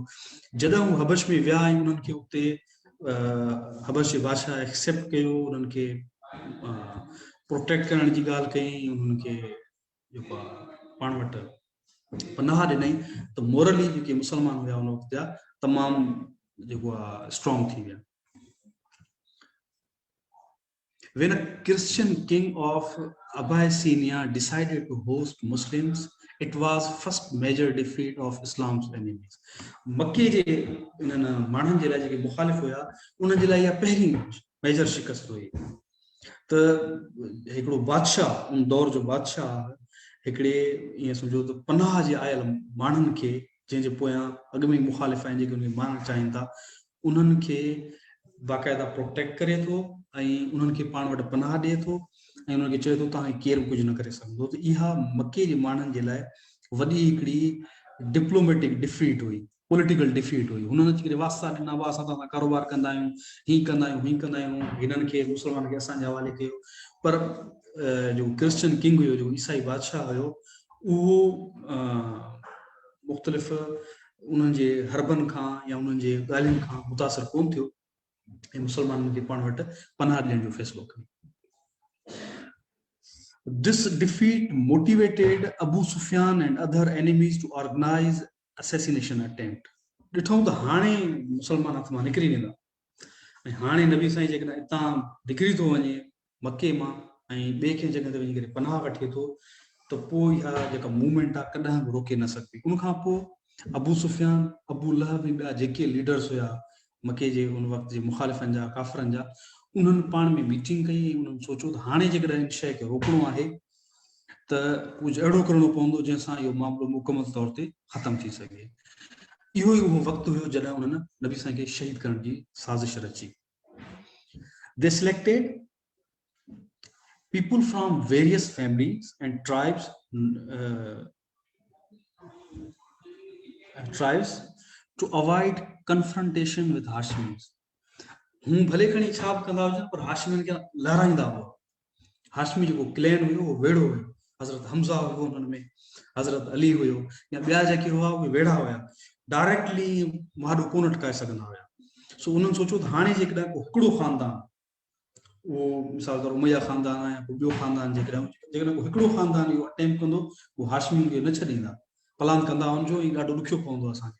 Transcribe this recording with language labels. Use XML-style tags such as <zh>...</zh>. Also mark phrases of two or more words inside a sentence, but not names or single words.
<sd>जॾहिं हू हबश में विया ऐं उन्हनि खे उते हबश जे बादशाह एक्सेप्ट कयो, उन्हनि खे प्रोटेक्ट करण जी ॻाल्हि कई, उन्हनि खे जेको आहे पाण वटि पनाह ॾिनई, त मोरली जेके मुस्लमान हुया उन वक़्त जा तमामु जेको आहे स्ट्रॉन्ग थी विया।</sd> <en>When a Christian king of Abyssinia decided to host Muslims, it was first major defeat of Islam's enemies.</en> <sd>मक्के जे इन्हनि माण्हुनि जे लाइ जेके मुखालिफ़ हुया, उन्हनि जे लाइ इहा पहिरीं मेजर शिकस्त हुई। त हिकिड़ो बादशाह, उन दौर जो बादशाह, हिकिड़े ईअं सम्झो त पनाह जे आयल माण्हुनि खे, जंहिंजे पोयां अॻ में मुखालिफ़ आहिनि, जेके उनखे मारणु चाहिनि था, उन्हनि खे बाक़ाइदा प्रोटेक्ट करे थो ऐं उन्हनि खे पाण वटि पनाह ॾिए थो ऐं उन्हनि खे चए थो तव्हां केरु कुझु न करे सघंदो। त इहा मके जे माण्हुनि जे लाइ वॾी हिकिड़ी</sd> <en>diplomatic defeat</en> <sd>हुई,</sd> <en>political defeat</en> <sd>हुई। हुननि अची करे वास्ता ॾिना हुआ, असां तव्हां कारोबार कंदा आहियूं, हीअं कंदा आहियूं, हीअं कंदा आहियूं, हिननि खे मुस्लमान खे असांजे हवाले कयो। पर जो</sd> <en>Christian king</en> <sd>हुयो, जो ईसाई बादशाह हुयो, उहो मुख़्तलिफ़ उन्हनि जे हरबनि खां या उन्हनि जे ॻाल्हियुनि खां मुतासिर कोन थियो ऐं मुसलमाननि खे पाण वटि पनाह ॾियण जो फ़ैसिलो कयो।</sd> <en>This defeat motivated Abu Sufyan and other enemies to organize assassination attempt.</en> <sd>ॾिठूं त हाणे मुसलमान हथ मां निकिरी वेंदा ऐं हाणे नबी साईं जेकॾहिं हितां निकिरी थो वञे मके मां ऐं ॿिए कंहिं जॻह ते वञी करे पनाह वठे थो, त पोइ इहा जेका मूवमेंट आहे कॾहिं बि रोके न सघंदी। उन खां पोइ अबू सुफियान, अबू लहब ऐं ॿिया जेके लीडर्स हुया मके जे उन वक़्त जे मुखालिफ़नि जा, काफ़रनि जा, उन्हनि पाण में मीटिंग कई ऐं उन्हनि सोचियो त हाणे जेकॾहिं इन शइ खे रोकणो आहे त कुझु अहिड़ो करिणो पवंदो जंहिंसां इहो मामिलो मुकमल तौर ते ख़तमु थी सघे। इहो ई उहो वक़्तु हुयो जॾहिं उन्हनि नबी साईं खे शहीद करण जी साज़िश रची।</sd> <en>They selected people from various families and tribes to avoid confrontation with Hashmis.</en> <sd>हूं भले खणी छा बि कंदा हुजनि पर हाशमियुनि खे लहराईंदा हुआ। हाशमी जेको क्लैन हुयो उहो वेड़ो हुयो, हज़रत हमज़ा हुयो उन्हनि में, हज़रत अली हुयो या ॿिया जेके हुआ उहे वेड़ा हुया, डायरेक्टली माॾो कोन टकाए सघंदा हुया। सो उन्हनि सोचियो त हाणे जेकॾहिं को हिकिड़ो ख़ानदान, उहो मिसाल तौरु उमैया ख़ानदान आहे या को ॿियो ख़ानदान, जेकॾहिं को हिकिड़ो ख़ानदान इहो अटैम्प्ट कंदो, उहो हाशमियुनि खे न छॾींदा, प्लान कंदा वञिजो ऐं ॾाढो ॾुखियो पवंदो असांखे।</sd>